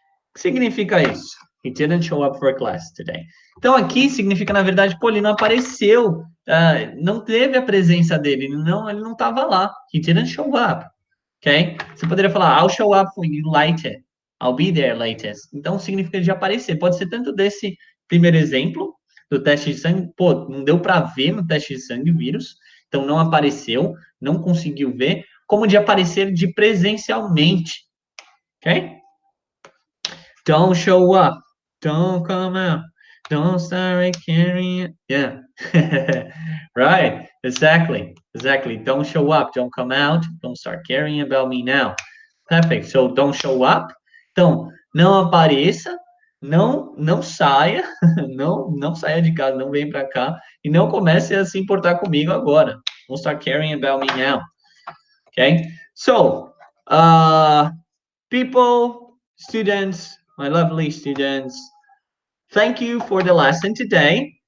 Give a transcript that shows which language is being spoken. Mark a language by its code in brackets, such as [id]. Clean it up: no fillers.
[pt] O que significa isso? [en] He didn't show up for class today. [pt] Então aqui significa, na verdade, pô, ele não apareceu, não teve a presença dele, ele não estava lá. [en] He didn't show up, ok? [pt] Você poderia falar, [en] I'll show up for you later. I'll be there later. [pt] Então significa de aparecer. Pode ser tanto desse primeiro exemplo, do teste de sangue, pô, não deu para ver no teste de sangue o vírus, então não apareceu, não conseguiu ver, como de aparecer de presencialmente, ok? [en] Don't show up. Don't come out. Don't start carrying. Yeah. Right. Exactly. Exactly. Don't show up. Don't come out. Don't start caring about me now. Perfect. So don't show up. [pt] Então, não apareça, não saia, não saia de casa, não vem para cá e não comece a se importar comigo agora. [en] Don't start caring about me now. Okay? So, people, students, my lovely students, thank you for the lesson today.